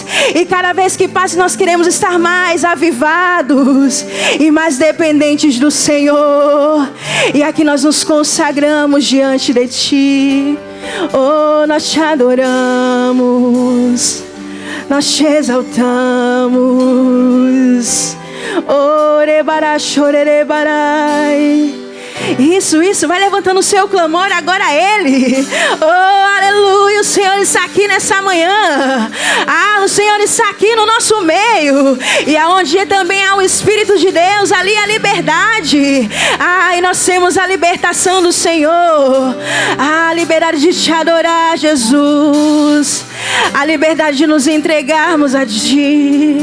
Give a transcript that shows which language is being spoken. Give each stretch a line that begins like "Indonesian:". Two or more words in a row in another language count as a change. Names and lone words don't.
Portuguese: E cada vez que passa, nós queremos estar mais avivados e mais dependentes do Senhor. E aqui nós nos consagramos diante de ti. Oh, nós te adoramos, nós te exaltamos. Orebará, chorerebarai. Isso, vai levantando o seu clamor agora a Ele. Oh, aleluia, o Senhor está aqui nessa manhã. O Senhor está aqui no nosso meio. E aonde também há o Espírito de Deus, ali a liberdade. E nós temos a libertação do Senhor, a liberdade de te adorar, Jesus, a liberdade de nos entregarmos a Ti.